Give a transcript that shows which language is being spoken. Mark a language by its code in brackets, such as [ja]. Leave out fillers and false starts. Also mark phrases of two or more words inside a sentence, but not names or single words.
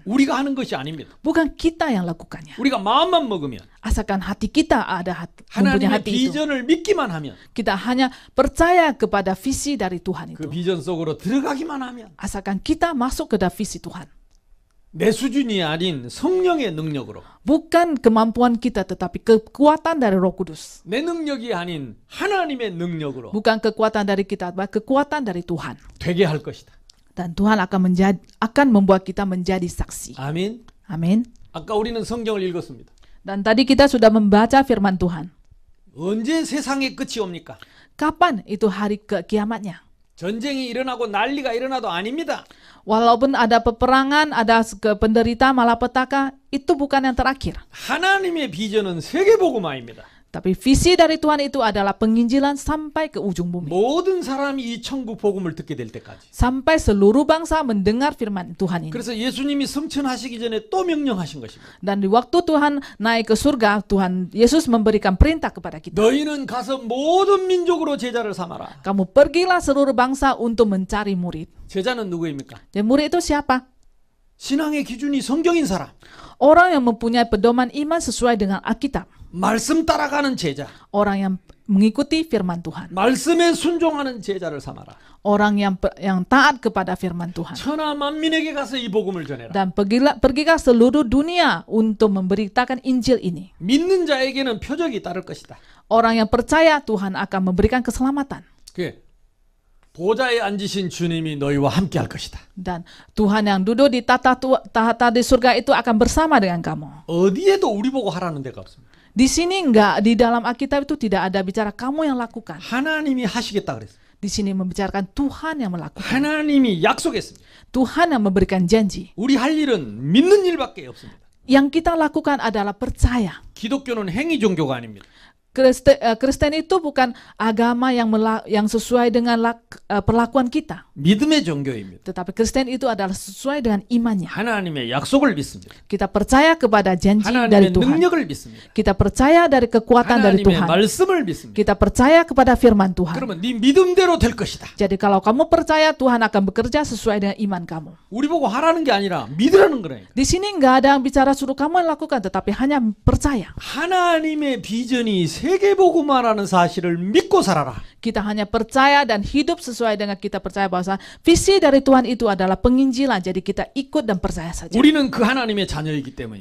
[ko] 우리가 하는 것이 아닙니다. [id] Bukan kita yang lakukannya. [ko] 우리가 마음만 먹으면, [id] Asalkan hati kita mempunyai [ko] 하나님의 [id] hati itu. [ko] 비전을 믿기만 하면, [id] Kita hanya percaya kepada visi dari Tuhan [ko] 그 [id] itu. [ko] 비전 속으로 들어가기만 하면 [id] Asalkan kita masuk ke dalam visi Tuhan. [ko] 내 수준이 아닌 성령의 능력으로, [id] Bukan kemampuan kita tetapi kekuatan dari Roh Kudus. [ko] 내 능력이 아닌 하나님의 능력으로 [id] Bukan kekuatan dari kita, tetapi kekuatan dari Tuhan. [ko] 되게 할 것이다. [id] Dan Tuhan akan membuat kita menjadi saksi. [ko] 아멘. [id] Amin. [ko] 아까 우리는 성경을 읽었습니다. [id] Dan tadi kita sudah membaca firman Tuhan. [ko] 언제 세상의 끝이 옵니까? [id] Kapan itu hari kiamatnya? [ko] 전쟁이 일어나고 난리가 일어나도 아닙니다. [id] Walaupun ada peperangan, ada penderitaan, malapetaka, itu bukan yang terakhir. [ko] 하나님의 비전은 세계복음화입니다. [id] Tapi visi dari Tuhan itu adalah penginjilan sampai ke ujung bumi. [ko] 모든 사람이 이 천국 복음을 듣게 될 때까지. [id] Sampai seluruh bangsa mendengar firman Tuhan ini. [ko] 그래서 예수님이 승천하시기 전에 또 명령하신 것입니다. [id] Dan di waktu Tuhan naik ke surga, Tuhan Yesus memberikan perintah kepada kita. [ko] 너희는 가서 모든 민족으로 제자를 삼아라. [id] Kamu pergilah seluruh bangsa untuk mencari murid. [ko] 제자는 누구입니까? [id] Dan murid itu siapa? [ko] 신앙의 기준이 성경인 사람. [id] Orang yang mempunyai pedoman iman sesuai dengan Alkitab. [ko] 말씀 따라가는 제자. [id] Orang yang mengikuti firman Tuhan. [ko] 말씀에 순종하는 제자를 삼아라. [id] Orang yang taat kepada firman Tuhan. [ko] 천하 만민에게 가서 이 복음을 전해라. [id] Dan pergilah seluruh dunia untuk memberitakan Injil ini. [ko] 믿는 자에게는 표적이 따를 것이다. [id] Orang yang percaya Tuhan akan memberikan keselamatan. [ko] 그게 보좌에 앉으신 주님이 너희와 함께 할 것이다. [id] Dan Tuhan yang duduk di tahta di surga itu akan bersama dengan kamu. [ko] 어디에도 우리 보고 하라는 데가 없습니다. [id] Di sini enggak, di dalam Alkitab itu tidak ada bicara kamu yang lakukan. [ko] 하나님이 하시겠다 그랬어요. [id] Di sini membicarakan Tuhan yang melakukan. [ko] 하나님이 약속했습니다. [id] Tuhan yang memberikan janji. [ko] 우리 할 일은 믿는 일밖에 없습니다. [id] Yang kita lakukan adalah percaya. [ko] 기독교는 행위 종교가 아닙니다. [id] Kristen itu bukan agama yang sesuai dengan perlakuan kita. [ko] 믿음의 종교입니다. [id] Tetapi Kristen itu adalah sesuai dengan imannya. [ko] 하나님의 약속을 믿습니다. [id] Kita percaya kepada janji [ko] 하나님의 [id] dari Tuhan. [ko] 능력을 믿습니다. [id] Kita percaya dari kekuatan dari [ko] 하나님의 [id] Tuhan. [ko] 말씀을 믿습니다. [id] Kita percaya kepada firman Tuhan. [ko] 그러면 네 믿음대로 될 것이다. [id] Jadi kalau kamu percaya, Tuhan akan bekerja sesuai dengan iman kamu. [ko] 우리 보고 하라는 게 아니라 믿으라는 거예요. [id] Di sini nggak ada yang bicara suruh kamu yang lakukan, tetapi hanya percaya. [ko] 하나님의 비전이 세계복음화라는 사실을 믿고 살아라. [id] Kita hanya percaya dan hidup sesuai dengan kita percaya bahwa visi dari Tuhan itu adalah penginjilan. Jadi kita ikut dan percaya saja. [ko] 우리는 그 하나님의 자녀이기 때문입니다.